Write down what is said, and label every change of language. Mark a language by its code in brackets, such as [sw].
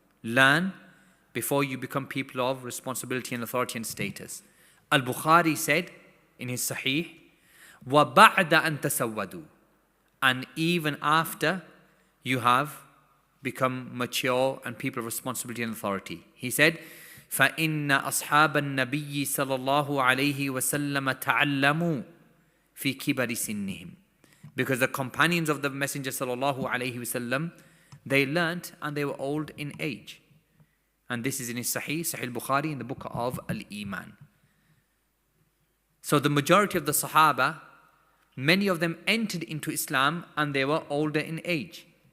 [en] Learn before you become people of responsibility and authority and status. Al-Bukhari said in his Sahih, [ar] وَبَعْدَ أَن تَسَوَّدُوا. [en] And even after you have become mature and people of responsibility and authority. He said, [ar] فَإِنَّ أَصْحَابَ النَّبِيِّ صَلَى اللَّهُ عَلَيْهِ وَسَلَّمَ تَعَلَّمُوا فِي كِبَرِ سِنِّهِمْ. [en] Because the companions of the Messenger sallallahu alaihi wasallam, they learnt and they were old in age. And this is in his Sahih Bukhari, in the book of Al-Iman. So the majority of the Sahaba, many of them entered into Islam and they were older in age.